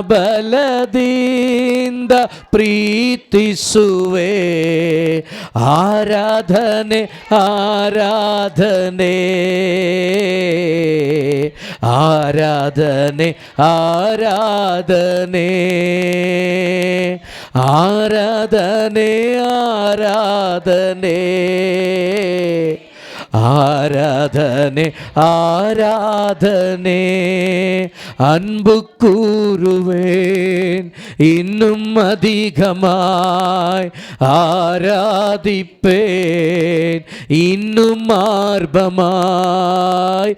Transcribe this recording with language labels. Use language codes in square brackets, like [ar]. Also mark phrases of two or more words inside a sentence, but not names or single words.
[kn] ಬಲದಿಂದ ಪ್ರೀತಿಸುವೆ, ಆರಾಧನೆ ಆರಾಧನೆ ಆರಾಧನೆ ಆರಾಧನೆ ಆರಾಧನೆ ಆರಾಧನೆ [ta] ஆராதனை ஆராதனை. அன்பு கூறுவேன் இன்னும் அதிகமாய், ஆராதிப்பேன் இன்னும் ஆர்வமாய்.